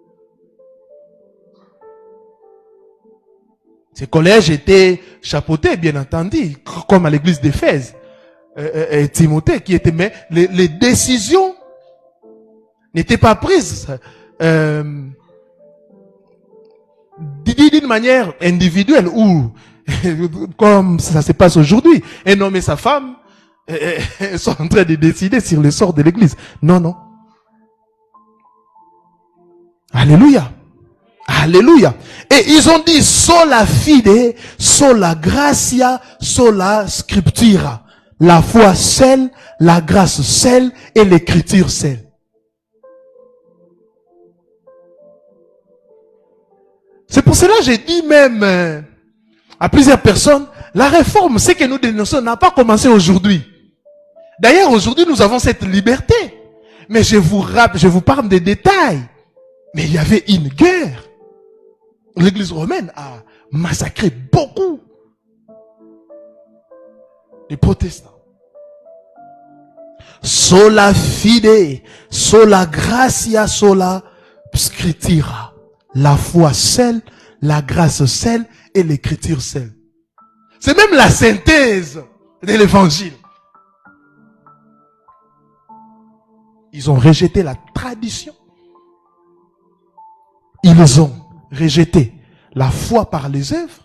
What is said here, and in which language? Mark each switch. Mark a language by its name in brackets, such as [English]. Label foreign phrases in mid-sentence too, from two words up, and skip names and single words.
[French] Ces collèges étaient chapeautés, bien entendu, comme à l'église d'Éphèse et Timothée, qui étaient, mais les décisions n'étaient pas prises d'une manière individuelle ou comme ça se passe aujourd'hui. Un homme et sa femme sont en train de décider sur le sort de l'église. Non, non. Alléluia. Alléluia. Et ils ont dit [Latin] sola fide, sola gratia, sola scriptura. [French] La foi seule, la grâce seule et l'écriture seule. C'est pour cela que j'ai dit même à plusieurs personnes, la réforme, ce que nous dénonçons, n'a pas commencé aujourd'hui. D'ailleurs, aujourd'hui, nous avons cette liberté. Mais je vous parle des détails. Mais il y avait une guerre. L'église romaine a massacré beaucoup de protestants. [Latin] Sola fide, sola gratia, sola scriptura. [French] La foi seule, la grâce seule et l'écriture seule. C'est même la synthèse de l'évangile. Ils ont rejeté la tradition. Ils ont rejeté la foi par les œuvres.